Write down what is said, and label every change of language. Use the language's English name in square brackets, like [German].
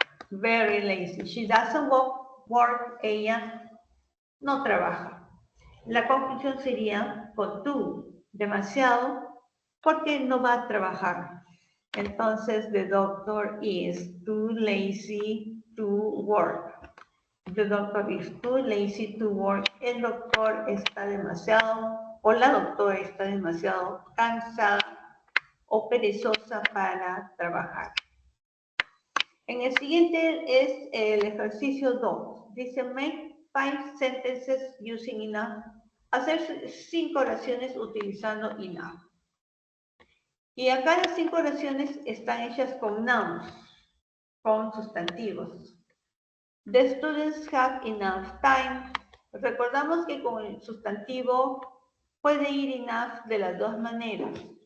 [English] Very lazy. She doesn't work. [Spanish] Ella no trabaja. La conclusión sería con too, demasiado, porque no va a trabajar. [English] Entonces, the doctor is too lazy to work. The doctor is too lazy to work. [Spanish] El doctor está demasiado, o la doctora está demasiado cansada o perezosa para trabajar. En el siguiente es el ejercicio 2. [English] Dice, make 5 sentences using enough. [Spanish] Hacer 5 oraciones utilizando enough. Y acá las 5 oraciones están hechas con nouns, con sustantivos. [English] The students have enough time. [Spanish] Recordamos que con el sustantivo puede ir enough de las dos maneras.